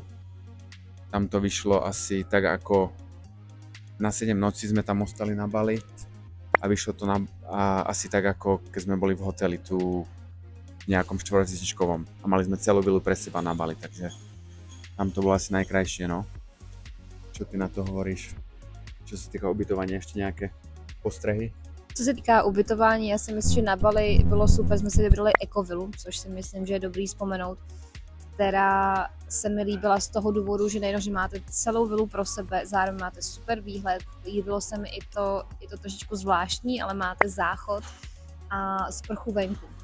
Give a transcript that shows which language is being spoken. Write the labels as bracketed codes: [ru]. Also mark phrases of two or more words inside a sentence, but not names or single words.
[sk] Tam to vyšlo asi tak ako na 7 nocí sme tam ostali na Bali a vyšlo to asi tak ako keď sme boli v hoteli tu v nejakom 4-hviezdičkovom a mali sme celú vilu pre seba na Bali, takže tam to bolo asi najkrajšie, no. Čo ty na to hovoríš? Čo sa týka ubytovania, ešte nejaké postrehy? [cs] Co se týká ubytování, já si myslím, že na Bali bylo super, jsme si vybrali ekovilu, což si myslím, že je dobrý vzpomenout, která se mi líbila z toho důvodu, že nejenom, že máte celou vilu pro sebe, zároveň máte super výhled, líbilo se mi i to trošičku zvláštní, ale máte záchod a sprchu venku.